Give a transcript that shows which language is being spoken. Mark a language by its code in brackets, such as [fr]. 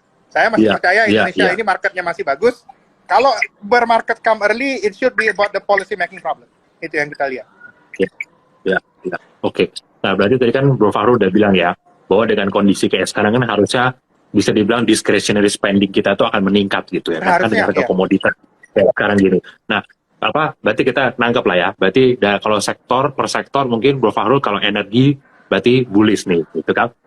[id] Saya masih percaya Indonesia ini marketnya masih bagus. [en] Kalau bermarket come early, it should be about the policy making problem. [id] Itu yang kita lihat. Oke. Nah, berarti tadi kan Bro Fahru udah bilang ya, bahwa dengan kondisi kayak sekarang kan harusnya bisa dibilang discretionary spending kita tuh akan meningkat gitu ya. Kan dengan harga komoditas kayak sekarang gini. Nah, berarti kita nangkep lah ya. Berarti kalau sektor per sektor mungkin Bro Fahru kalau energi berarti bullish nih, gitu kan.